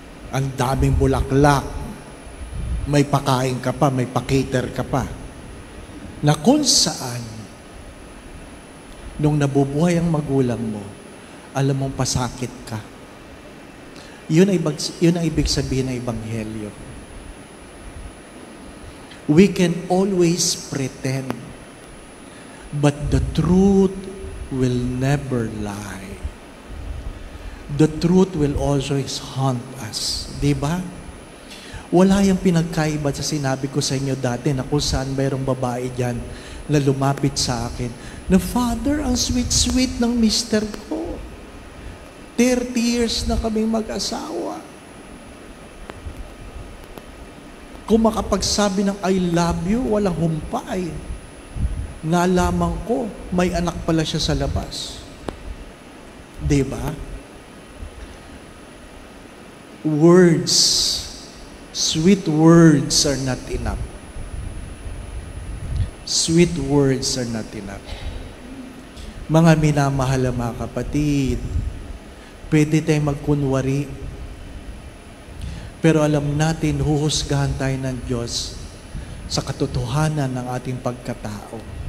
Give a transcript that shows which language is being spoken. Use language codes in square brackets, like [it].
[tl] Ang daming bulaklak. May pakain ka pa, may pa-cater ka pa. Na kung saan, nung nabubuhay ang magulang mo, alam mong pasakit ka. Yun ang ibig sabihin ng Ebanghelyo. [en] We can always pretend, but the truth will never lie. The truth will always haunt us. [tl] Diba? Wala yung pinagkaiba sa sinabi ko sa inyo dati na kung saan mayroong babae dyan na lumapit sa akin na, Father, ang sweet-sweet ng mister ko. 30 years na kaming mag-asawa. Kung makapagsabi ng [en] I love you, [tl] walang humpay. Nalaman ko, may anak pala siya sa labas. Diba? [en] Words, sweet words are not enough. Sweet words are not enough. [tl] Mga minamahal na mga kapatid, pwede tayong magkunwari, pero alam natin, huhusgahan tayo ng Diyos sa katotohanan ng ating pagkatao.